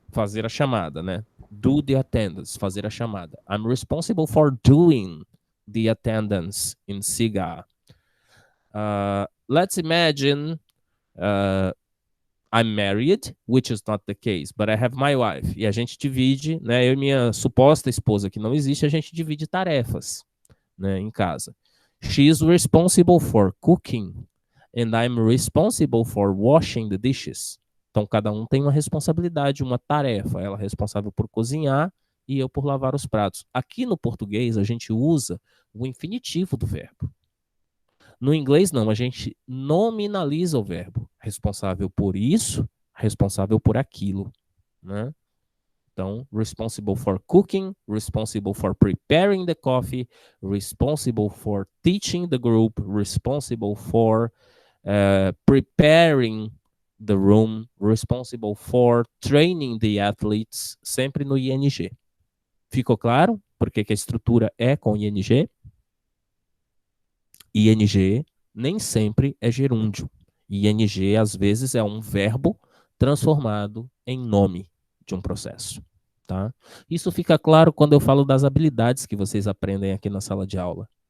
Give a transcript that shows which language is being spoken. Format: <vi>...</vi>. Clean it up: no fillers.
<pt>Fazer a chamada, né?</pt> <en>Do the attendance,</en> <pt>fazer a chamada.</pt> <en>I'm responsible for doing the attendance in cigar. Let's imagine I'm married, which is not the case, but I have my wife.</en> <pt>E a gente divide, né? Eu e minha suposta esposa, que não existe, a gente divide tarefas, né, em casa.</pt> <en>She is responsible for cooking, and I'm responsible for washing the dishes.</en> <pt>Então, cada um tem uma responsabilidade, uma tarefa. Ela é responsável por cozinhar e eu por lavar os pratos. Aqui no português, a gente usa o infinitivo do verbo. No inglês, não. A gente nominaliza o verbo. Responsável por isso, responsável por aquilo. Né? Então,</pt> <en>responsible for cooking, responsible for preparing the coffee, responsible for teaching the group, responsible for preparing the room, responsible for training the athletes,</en> <pt>sempre no ing. Ficou claro? Porque que a estrutura é com ing? Ing nem sempre é gerúndio. Ing, às vezes, é um verbo transformado em nome de um processo. Tá? Isso fica claro quando eu falo das habilidades que vocês aprendem aqui na sala de aula.</pt>